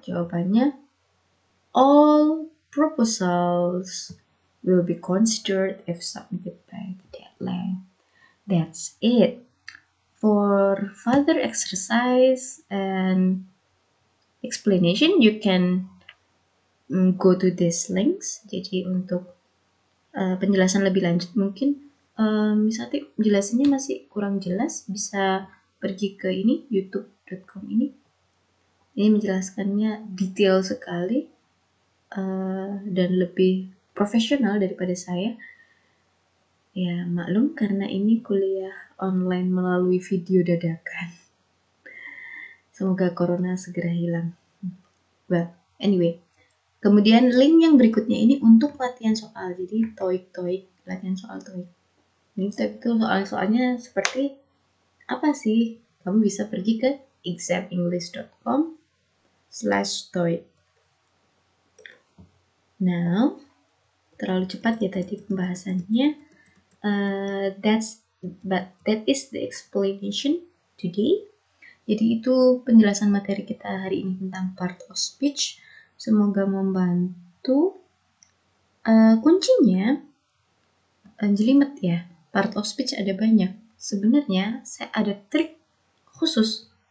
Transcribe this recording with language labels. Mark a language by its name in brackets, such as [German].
[English] Jawabannya all proposals will be considered if submitted by the deadline. That's it. For further exercise and explanation, you can go to these links. [Indonesian] Jadi untuk penjelasan lebih lanjut mungkin misalnya jelasannya masih kurang jelas, bisa pergi ke ini youtube.com ini. Ini menjelaskannya detail sekali dan lebih profesional daripada saya. Ya maklum karena ini kuliah online melalui video dadakan. Semoga corona segera hilang. [English] Well, anyway. [Indonesian] Kemudian link yang berikutnya ini untuk latihan soal. Jadi TOEIC, latihan soal TOEIC. Ini itu soal-soalnya seperti apa sih? Kamu bisa pergi ke examenglish.com/TOEIC. Now, terlalu cepat ya tadi pembahasannya. [English] That is the explanation today. [Indonesian] Jadi itu penjelasan materi kita hari ini tentang part of speech. Semoga membantu. Kuncinya jelimet ya. Part of speech ada banyak. Sebenarnya saya ada trik khusus.